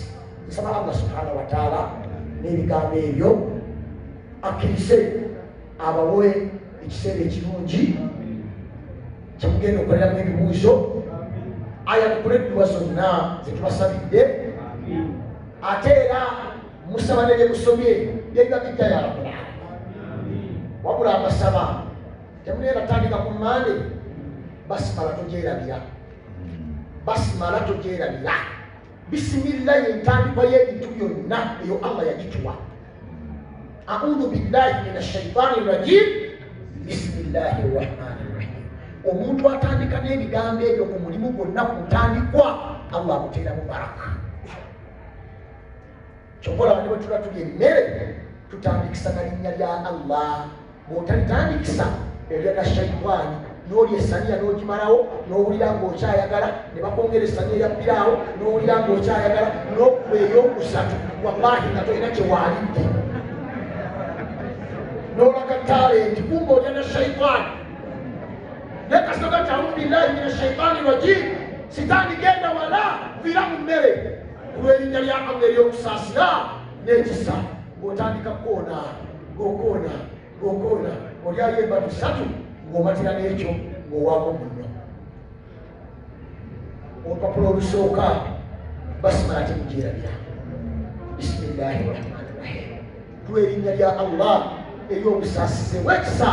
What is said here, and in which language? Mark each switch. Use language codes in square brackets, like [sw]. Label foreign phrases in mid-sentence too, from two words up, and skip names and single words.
[lg] Nsaba Allah [ar] سبحانه وتعالى [lg] n'ebigambo ebyo akkirize abawe ekiseera ekirungi kyemugenda okukoleramu ebibuuzo, ayanukula edduwa zonna zetubasabidde, ate era musaba ne bye musomye byebiba bijja [ar] يا رب العالمين. [lg] Wabula abasaba temuneera tandika ku mmande, basimala togyerabira, basimala togyerabira. Bisimillah y'entandikwa y'ebintu byonna eyo Allah yagituwa. [ar] أعوذ بالله من الشيطان الرجيم، بسم الله الرحمن الرحيم. [lg] Omuntu atandika n'ebigambo ebyo ku mulimu gwonna ku ntandikwa, Allah amuteeramu baraka. Kyokola bane bwe tuba tulya emmere tutandikisa na linnya lya Allah. Bw'otalitandikisa erya shaitani n'olya essaniya n'ogimalawo n'owulira ng'okyayagala, ne bakwongera essaniya erya piraawo n'owulira ng'okyayagala, n'okuba ey'okusatu wallahi nga tolina kye waalidde, n'olaga talenti kumbe olya na shaitani. Naye kasitoka nti [ar] أعوذ بالله من الشيطان الرجيم, [lg] sitaani genda wala vira mu mmere kulw'erinnya lya Allah ery'okusaasira n'ekisa. Ng'otandika koona ng'okoona ng'okoona, olyayo embatu ssatu ng'omatira n'ekyo ng'owaako munno. Olupapula olusooka basimala temugyerabira, [ar] بسم الله الرحمن الرحيم, [lg] kulw'erinnya lya Allah ery'obusaasize bw'ekisa.